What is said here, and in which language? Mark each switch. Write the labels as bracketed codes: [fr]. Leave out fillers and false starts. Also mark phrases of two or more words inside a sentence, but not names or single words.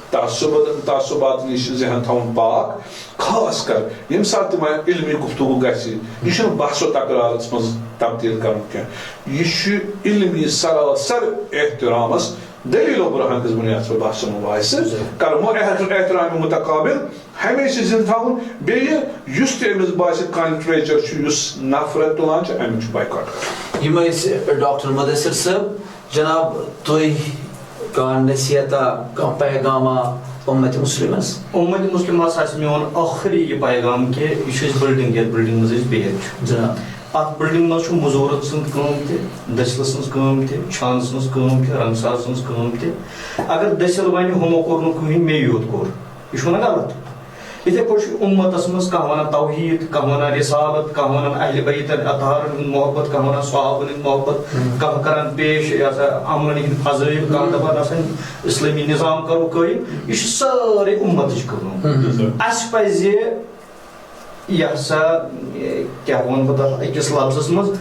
[ks] تعصُبات نِش ذہن تھاوُن پاک خاص کر ییٚمہِ ساتہٕ تہِ وۄنۍ علمی گفتگو گژھِ یہِ چھُنہٕ بحث و تقرارس منٛز تبدیٖل کرُن کینٛہہ یہِ چھُ علمی سراسر احترامس دلیل و برہان کِس بُنیادس پٮ۪ٹھ بحث و مباحثہٕ کرُن احترامِ متقابل ہمیشہِ زِنٛدٕ تھاوُن بیٚیہِ یُس تہِ أمِس باسہِ کانٛہہ لِٹریچر چھُ یُس نفرت تُلان چھُ امیُک چھُ بایکاٹ کرُن یِم ٲسۍ ڈاکٹر مُدثر صٲب جناب تُہۍ کانٛہہ نصیحتا کانٛہہ پیغاما اُمت مُسلِمس اُمت مُسلِمس آسہِ میون ٲخری یہِ پیغام کہِ یہِ چھُ اَسہِ بِلڈِنٛگ یتھ بِلڈِنٛگ منٛز أسۍ بِہِتھ چھُ جناب اتھ بِلڈِنٛگ منٛز چھُ مٔزوٗرن سٕنٛز کٲم تہِ دٔسِلہٕ سٕنٛز کٲم تہِ چھانہٕ سٕنٛز کٲم تہِ رنٛگہٕ ساز سٕنٛز کٲم تہِ اگر دٔسِل وَنہِ ہُمو کوٚر نہٕ کٕہٕنۍ مے یوت کوٚر یہِ چھُ ونان غلط یِتھے پٲٹھۍ چھُ اُمتس منٛز کانٛہہ ونان توحیٖد کانٛہہ ونان رِسالت کانٛہہ ونان اہلِ بیتن اطہارن ہُنٛد محبت کانٛہہ ونان صحابن ہُنٛد محبت کانٛہہ کران پیش یہِ ہسا عملن ہٕنٛدۍ فضٲیل کانٛہہ دپان ہسا اسلٲمی نظام کرو قٲیِم یہِ چھِ سٲرٕے اُمتٕچ کٲم اَسہِ پزِ یہِ ہسا کیٛاہ وَنہٕ بہٕ تتھ أکِس لفظس منٛز